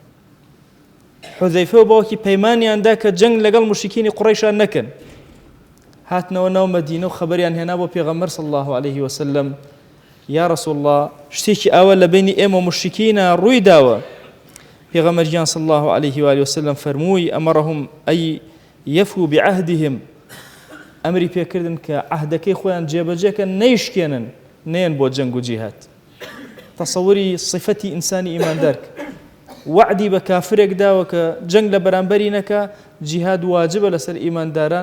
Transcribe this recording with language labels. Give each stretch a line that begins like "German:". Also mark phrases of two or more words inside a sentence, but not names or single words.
Central Kurdish: حوزەیفە و باوکی پەیمانیاندا کە جەنگ لەگەڵ مشریکینی قوڕیشان نەکەن. هاتنەوە ناو مەدینە و خەبەریان هێنا بۆ پێغەمبەر
Arabic: صلی الله عليه وسلم، یا ڕەسوڵ الله
Central Kurdish: شتێکی ئاوە لە بینی ئێمە مشریکینە ڕووی داوە. پێغەمبەریان
Arabic: صلی الله عليه وآله وسلم
Central Kurdish: فەرمووی
Arabic: ئەمەڕەهم ئەی یەفو بعهدهم،
Central Kurdish: ئەمری پێکردن کە عەهدەکەی خۆیان جێبەجێکەن، نەیشکێنن، نێن بۆ جەنگ و جیهاد. تەسەووری صفەتی ئینسانی ئیماندار وعدی بە کافرێک داوە کە جەنگ لە بەرامبەری نەکا، جیهاد واجبە لەسەر ئیمانداران.